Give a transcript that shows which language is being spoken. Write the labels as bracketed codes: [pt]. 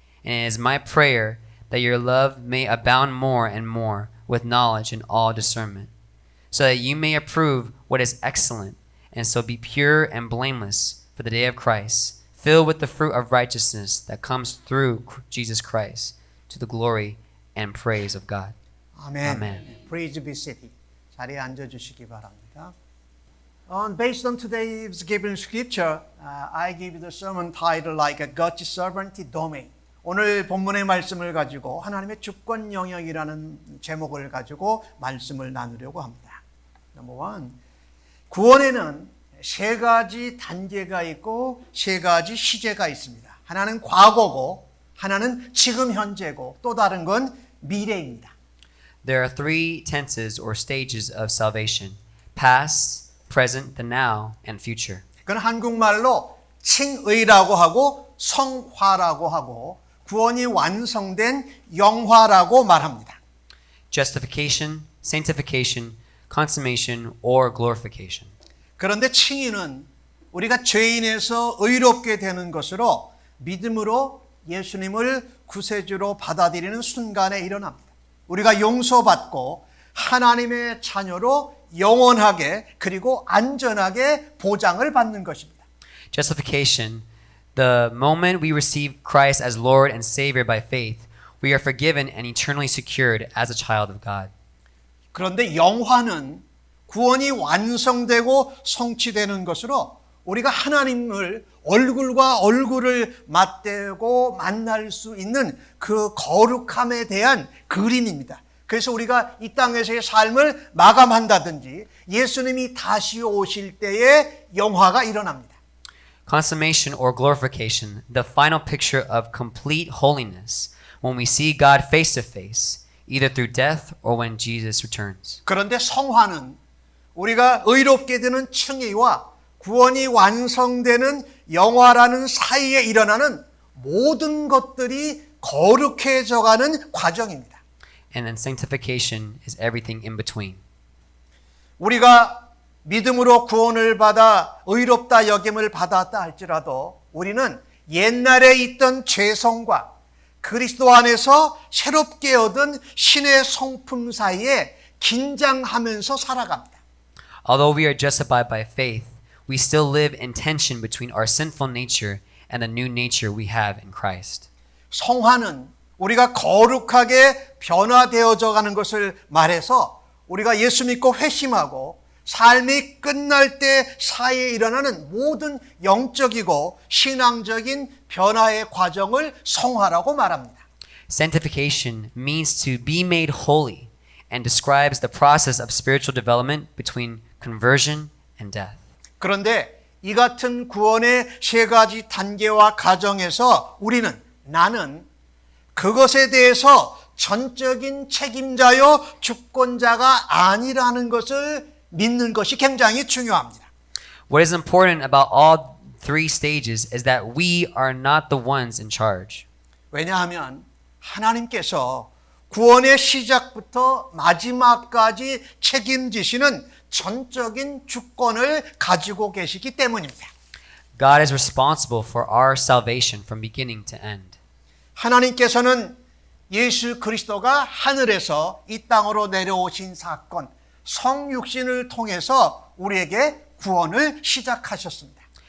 [en] And it is my prayer that your love may abound more and more with knowledge and all discernment, so that you may approve what is excellent, and so be pure and blameless for the day of Christ, filled with the fruit of righteousness that comes through Jesus Christ, to the glory and praise of God. [ko] 아멘. [en] Amen. Praise be seated. [ko] 자리에 앉아주시기 바랍니다. [en] Based on today's given scripture, I give the sermon title like a God's sovereignty domain. [ko] 오늘 본문의 말씀을 가지고 하나님의 주권 영역이라는 제목을 가지고 말씀을 나누려고 합니다. [en] Number 1, [ko] 구원에는 세 가지 단계가 있고 세 가지 시제가 있습니다. 하나는 과거고, 하나는 지금 현재고, 또 다른 건 미래입니다. [en] There are three tenses or stages of salvation: past, present, the now, and future. [ko] 그건 한국말로 칭의라고 하고 성화라고 하고 구원이 완성된 영화라고 말합니다. [en] Justification, sanctification, consummation, or glorification. [ko] 그런데 칭의는 우리가 죄인에서 의롭게 되는 것으로 믿음으로 예수님을 구세주로 받아들이는 순간에 일어납니다. 우리가 용서받고 하나님의 자녀로 영원하게 그리고 안전하게 보장을 받는 것입니다. [en] Justification, the moment we receive Christ as Lord and Savior by faith, we are forgiven and eternally secured as a child of God. [ko] 그런데 영화는 구원이 완성되고 성취되는 것으로 우리가 하나님을 얼굴과 얼굴을 맞대고 만날 수 있는 그 거룩함에 대한 그림입니다. 그래서 우리가 이 땅에서의 삶을 마감한다든지 예수님이 다시 오실 때에 영화가 일어납니다. [en] Consummation or glorification, the final picture of complete holiness, when we see God face to face, either through death or when Jesus returns. [ko] 그런데 성화는 우리가 의롭게 되는 칭의와 구원이 완성되는 영화라는 사이에 일어나는 모든 것들이 거룩해져가는 과정입니다. [en] And then sanctification is everything in between. [ko] 우리가 믿음으로 구원을 받아 의롭다 여김을 받았다 할지라도 우리는 옛날에 있던 죄성과 그리스도 안에서 새롭게 얻은 신의 성품 사이에 긴장하면서 살아갑니다. [en] Although we are justified by faith, we still live in tension between our sinful nature and the new nature we have in Christ. [ko] 성화는 우리가 거룩하게 변화되어져 가는 것을 말해서 우리가 예수 믿고 회심하고 삶이 끝날 때 사이에 일어나는 모든 영적이고 신앙적인 변화의 과정을 성화라고 말합니다. [en] Sanctification means to be made holy and describes the process of spiritual development between conversion and death. [ko] 그런데 이 같은 구원의 세 가지 단계와 과정에서 나는 그것에 대해서 전적인 책임자요 주권자가 아니라는 것을 믿는 것이 굉장히 중요합니다. [en] What is important about all three stages is that we are not the ones in charge. [ko] 왜냐하면 하나님께서 구원의 시작부터 마지막까지 책임지시는 전적인 주권을 가지고 계시기 때문입니다. [en] God is responsible for our salvation from beginning to end. [ko] 하나님께서는 예수 그리스도가 하늘에서 이 땅으로 내려오신 사건, 성육신을 통해서 우리에게 구원을 시작하셨습니다.